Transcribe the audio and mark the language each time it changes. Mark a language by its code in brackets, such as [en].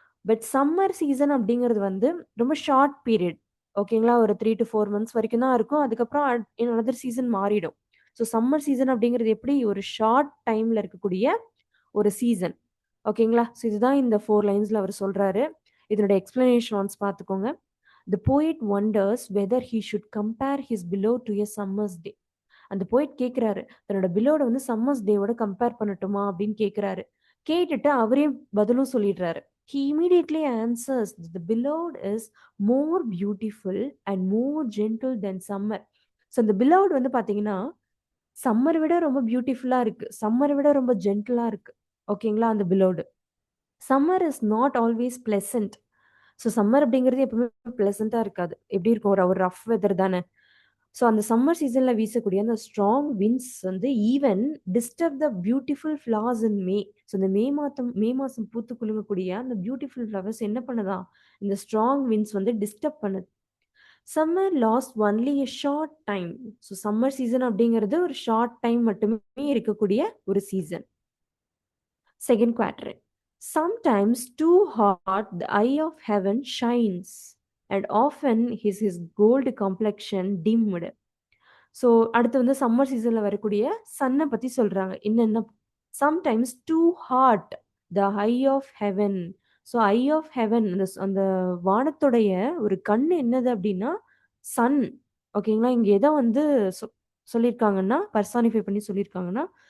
[ta] But summer season அப்படிங்கிறது வந்து ரொம்ப ஷார்ட் பீரியட். ஓகேங்களா? ஒரு 3 to 4 months வரைக்கும் தான் இருக்கும். அதுக்கப்புறம் another சீசன் மாறிடும். ஸோ சம்மர் சீசன் அப்படிங்கிறது எப்படி ஒரு ஷார்ட் டைம்ல இருக்கக்கூடிய ஒரு சீசன். ஓகேங்களா? ஸோ இதுதான் இந்த 4 லைன்ஸ்ல அவர் சொல்றாரு. இதனுடைய எக்ஸ்பிளனேஷன் ஒன்ஸ் பார்த்துக்கோங்க. [en] The poet wonders whether he should compare his beloved to a summer's day. [ta] அந்த போயிட் கேட்குறாரு, தன்னோட பிலோட வந்து சம்மர்ஸ் டேவோட கம்பேர் பண்ணட்டுமா அப்படின்னு கேட்குறாரு. கேட்டுட்டு அவரே பதிலும் சொல்லிடுறாரு. [en] He immediately answers that the beloved is more beautiful and more gentle than summer. [ta] So அந்த beloved வந்து பார்த்தீங்கன்னா சம்மரை விட ரொம்ப பியூட்டிஃபுல்லா இருக்கு, சம்மரை விட ரொம்ப ஜென்டிலா இருக்கு. ஓகேங்களா? அந்த beloved. [en] Summer is not always pleasant. [ta] So summer அப்படிங்கிறது எப்பவுமே பிளசண்டா இருக்காது. எப்படி இருக்கும், ஒரு ரஃப் வெதர் தானே. ஸோ அந்த சம்மர் சீசன்ல வீசக்கூடிய அந்த ஸ்ட்ராங் விண்ட்ஸ் வந்து [en] Even disturb the beautiful flowers in May. [ta] So இந்த மே மாசம் பூத்து குலுங்கக்கூடிய அந்த பியூட்டிஃபுல் ஃப்ளவர்ஸ் என்ன பண்ணுதா, இந்த ஸ்ட்ராங் விண்ட்ஸ் வந்து டிஸ்டர்ப் பண்ணுது. [en] Summer last only a short time. [ta] So summer season அப்படிங்கிறது ஒரு ஷார்ட் டைம் மட்டுமே இருக்கக்கூடிய ஒரு season. Second quadrant. [en] Sometimes too hot the eye of heaven shines, and often is his gold complexion dimmed. [ta] So அடுத்து வந்து summer சீசன்ல வரக்கூடிய சன்னை பத்தி சொல்றாங்க. [en] என்னென்ன, sometimes too hot the eye of heaven. [ta] So I of heaven அந்த வானத்துடைய ஒரு கண் என்னது அப்படின்னா சன். ஓகேங்களா? இங்க எதை வந்து சொல்லியிருக்காங்கன்னா பர்சானிஃபை பண்ணி சொல்லியிருக்காங்கன்னா